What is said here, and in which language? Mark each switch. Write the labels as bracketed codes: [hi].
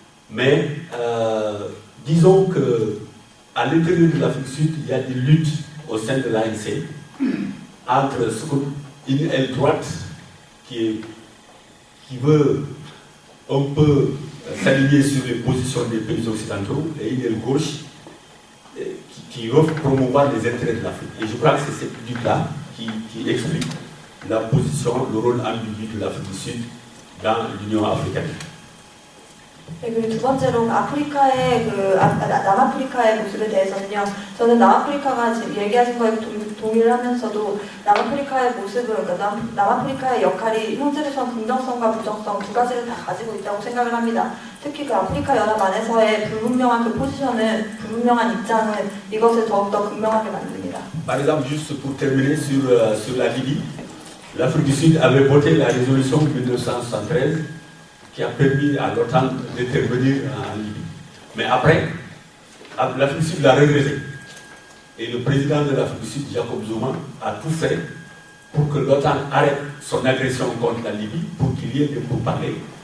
[fr] Mais disons qu'à l'intérieur de l'Afrique du Sud, il y a des luttes au sein de l'ANC entre une aile droite qui veut un peu s'aligner sur les positions des pays occidentaux et une aile gauche qui veut promouvoir les intérêts de l'Afrique. Et je crois que c'est cette lutte-là qui explique la position, le rôle ambigu de l'Afrique du Sud dans l'Union africaine. [ko] 네, 그리고 두 번째로 아프리카의 남아프리카의 모습에 대해서는요. 저는 남아프리카가 지금 얘기하신 거에 동의를 하면서도 남아프리카의 모습은 그러니까 남아프리카의 역할이 형제에선 긍정성과 부정성 두 가지를 다 가지고 있다고 생각을 합니다. 특히 그 아프리카 연합 안에서의 불분명한 그 포지션은 불분명한 입장은 이것을 더욱더 극명하게 만듭니다. [fr] Par exemple, juste pour terminer sur la Libye, l'Afrique du Sud avait voté la résolution 1973 qui a permis à l'OTAN d'intervenir en Libye. Mais après, l'Afrique du Sud l'a regretté. Et le président de l'Afrique du Sud, Jacob Zuma, a tout fait pour que l'OTAN arrête son agression contre la Libye, pour qu'il y ait des pourparlers.